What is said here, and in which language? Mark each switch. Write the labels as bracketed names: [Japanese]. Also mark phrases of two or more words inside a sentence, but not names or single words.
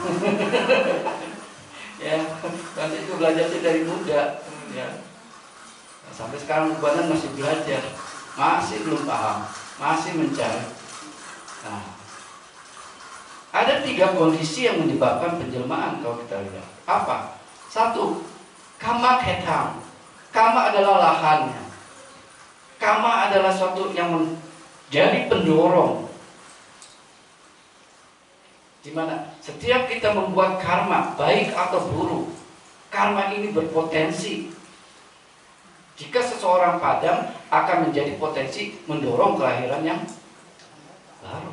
[Indonesian] Ya, Bante itu belajarnya dari muda. Ya. Nah, sampai sekarang ubanan masih belajar, masih belum paham, masih mencari. Nah, ada 3 kondisi yang menyebabkan penjelmaan kalau kita lihat. Apa? 1, [Pali] kama ketam. [Indonesian] Kama adalah lahannya. Kama adalah suatu yang menjadi pendorong. Di mana setiap kita membuat karma, baik atau buruk, karma ini berpotensi. Jika seseorang padam, akan menjadi potensi mendorong kelahiran yang baru.